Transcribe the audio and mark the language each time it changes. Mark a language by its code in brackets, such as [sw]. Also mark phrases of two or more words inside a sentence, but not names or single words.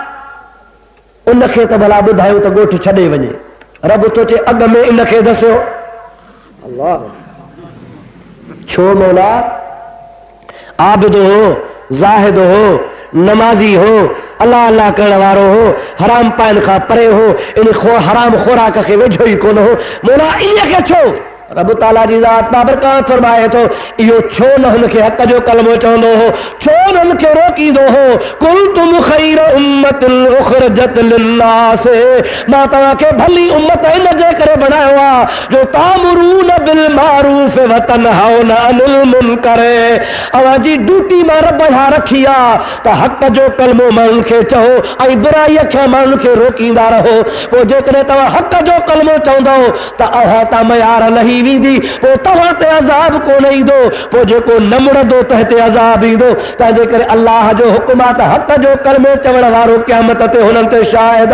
[sd] उनखे त भला ॿुधायो त ॻोठ छॾे वञे रब तो चए अॻ में इनखे दसियो अल्लाह छो मौला आबिद हो ज़ाहिद हो नमाज़ी हो अल्लाह अल्लाह करण वारो हो हराम पाइण खां परे हो इन हराम खोराक खे वेझो ई कोन हो मौला इन खे छो रब ताला जी ज़ात बाबरकात फरमाए थो इहो छो न हुनखे हक़ जो कलमो चवंदो हो छो न हुनखे रोकींदो हो [ar] كنتم خير أمة أخرجت للناس [sd] मां तव्हांखे भली उम्मत इन जे करे बणायो आहे जो [ar] تأمرون بالمعروف وتنهون عن المنكر [sd] अवांजी ड्यूटी मां रब हा रखी आहे त हक़ जो कलमो माण्हुनि खे चओ ऐं बुराईअ खे माण्हुनि खे रोकींदा रहो पोइ जेकॾहिं तव्हां हक़ जो कलमो चवंदो त अव्हां तां मयार लही वेंदी पोइ तव्हां ते अज़ाब कोन ईंदो पोइ जेको न मुड़ंदो त हिते अज़ाब ईंदो तंहिंजे करे अल्लाह जो हुकुम आहे त हक़ जो कलमो चवण वारो क़यामत ते हुननि ते शाहिद